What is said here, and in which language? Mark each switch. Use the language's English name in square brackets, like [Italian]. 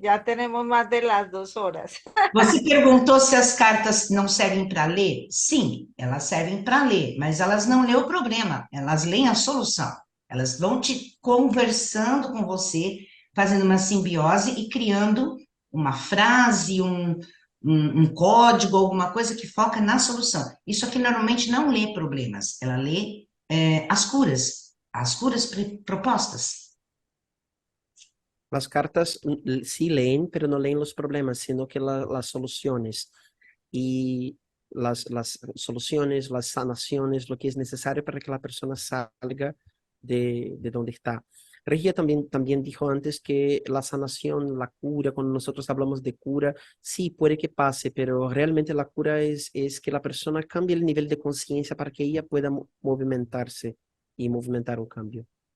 [Spanish] Ya tenemos más de las 2 horas. [Portuguese] Você perguntou se as cartas não servem para ler? Sim, elas servem para ler, mas elas não lêem o problema, elas leem a solução. Elas vão te conversando com você, fazendo uma simbiose e criando uma frase, um código, alguma coisa que foca na solução. Isso aqui normalmente não lê problemas, ela lê as curas propostas. [Spanish] Las cartas sí leen, pero no leen los problemas, sino que las soluciones. Y las soluciones, las sanaciones, lo que es necesario para que la persona salga de donde está. Regia también dijo antes que la sanación, la cura, cuando nosotros hablamos de cura, sí puede que pase, pero realmente la cura es que la persona cambie el nivel de conciencia para que ella pueda movimentarse y movimentar un cambio.